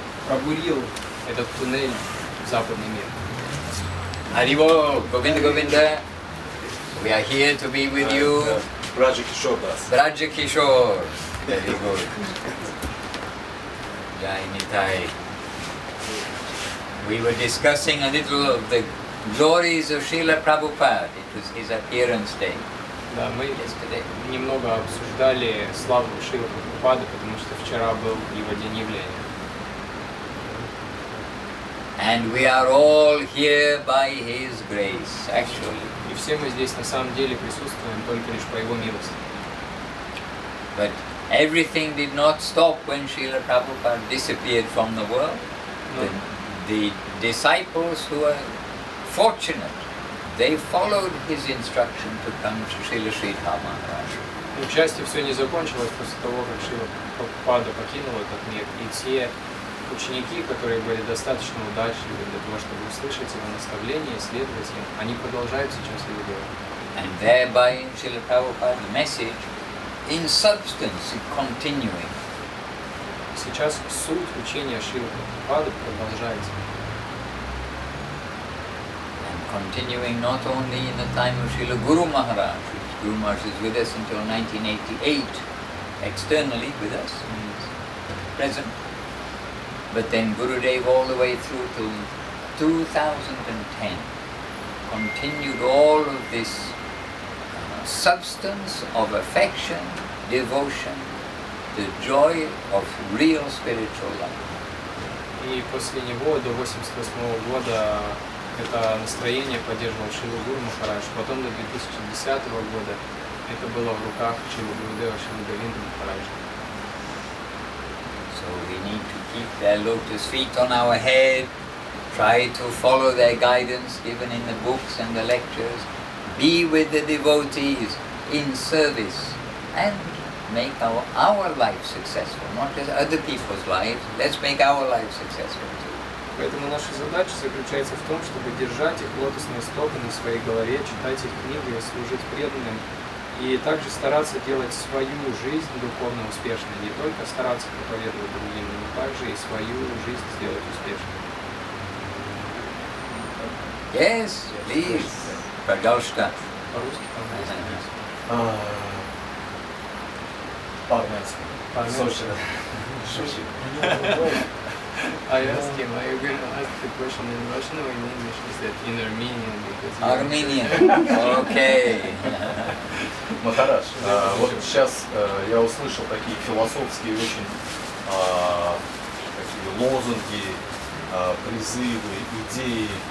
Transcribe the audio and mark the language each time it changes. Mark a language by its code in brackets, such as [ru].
[ru] пробурил этот туннель в западный мир. [en] Haribo, Govinda Govinda, we are here to be with you. [ru] Браджа Кишор нас. [en] Braja Kishore. Very good. Jai Nitai. We were discussing a little of the glories of Srila Prabhupada. It was his appearance day [ru] Да, мы [en] yesterday. [ru] немного обсуждали славу Шрилы Прабхупады, потому что вчера был его день явления. [en] And we are all here by his grace, actually. [ru] И все мы здесь на самом деле присутствуем только лишь по его милости. [en] But everything did not stop when Srila Prabhupada disappeared from the world. [ru] Но, [en] The disciples who were fortunate, they followed his instruction to come to Srila Sridhar Maharaj. [ru] но, к счастью, все не закончилось после того, как Шрила Прабхупада покинул этот мир. И те ученики, которые были достаточно удачливы для того, чтобы услышать его наставления и следовать им, они продолжают сейчас его делать. [en] And thereby in Srila Prabhupada's message, in substance, continuing. [ru] Сейчас суть учения Шрилы Прабхупады продолжается. [en] And continuing not only in the time of Srila Guru Maharaj, which Guru Maharaj is with us until 1988, externally with us, present, but then Gurudev all the way through to 2010 continued all of this substance of affection, devotion, the joy of real spiritual life. [ru] И после него до 1988 года это настроение поддерживал Шрила Гуру Махарадж. Потом до 2010 года это было в руках Шрила Гурудева, Шрила Говинда Махараджа. [en] So we need to keep their lotus feet on our head, try to follow their guidance given in the books and the lectures, be with the devotees in service, and make our life successful, not just other people's lives. Let's make our life successful too. [ru] Поэтому наша задача заключается в том, чтобы держать их лотосные стопы на своей голове, читать их книги, служить преданным и также стараться делать свою жизнь духовно успешной. Не только стараться проповедовать другим, но также и свою жизнь сделать успешной. [en] Yes, please. [ru] Пожалуйста. По-русски, по-английски. По-армянски. По-армянски. Сочи. [en] I asked him, are you going to ask the question in Russian or in English? He said in Armenian because Armenian. Okay. [ru] Махарадж, вот сейчас я услышал такие философские очень такие лозунги, призывы, идеи.